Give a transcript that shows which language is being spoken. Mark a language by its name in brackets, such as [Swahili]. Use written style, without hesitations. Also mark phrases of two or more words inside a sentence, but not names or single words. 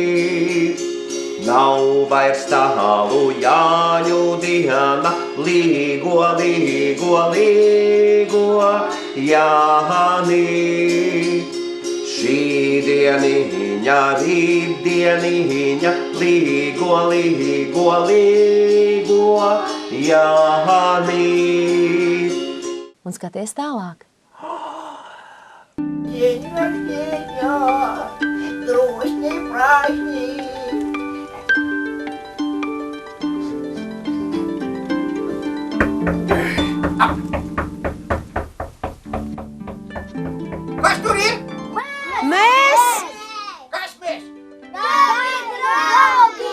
[Latvian] Nav vairs tālu Jāņu diena, līgo, līgo, līgo, Jāni. Šī dieniņa, rītdieniņa, līgo, līgo, līgo, Jāni. Un skaties tālāk. [Russian] День рождения, грустный праздник. [Latvian] Kas tur ir? Mēs! Kas mēs? Draugi!